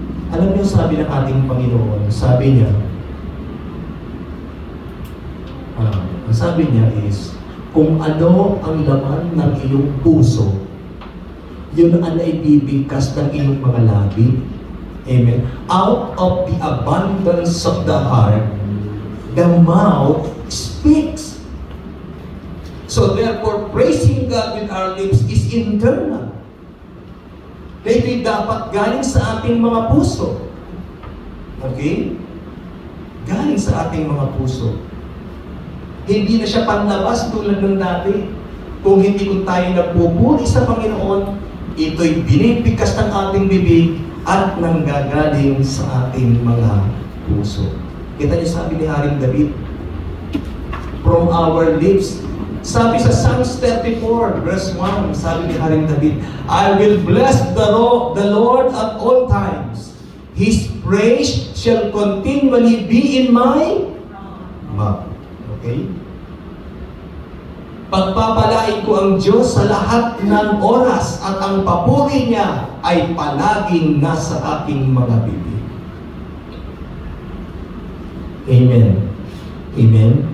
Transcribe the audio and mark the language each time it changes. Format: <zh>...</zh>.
<tl>Alam niyo, sabi ng ating Panginoon, sabi niya, ang sabi niya is, kung ano ang laman ng iyong puso, yun ang naibibigkas ng iyong mga labi. Amen.</tl> <en>Out of the abundance of the heart, the mouth speaks. So therefore, praising God with our lips is internal.</en> <tl>Na ito'y dapat galing sa ating mga puso. Okay? Galing sa ating mga puso. Hindi na siya panlabas tulad ng dati. Kung hindi ko tayo nagpupuri sa Panginoon, ito'y binibigkas ng ating bibig at nanggagaling sa ating mga puso. Kita niyo sabi ni Haring David,</tl> <en>from our lips.</en> <tl>Sabi sa Psalms 34, verse 1, sabi ni Haring David,</tl> <en>I will bless the Lord at all times. His praise shall continually be in my mouth. Okay?</en> <tl>Pagpapalain ko ang Diyos sa lahat ng oras at ang papuri niya ay palaging nasa aking mga bibig. Amen. Amen.</tl>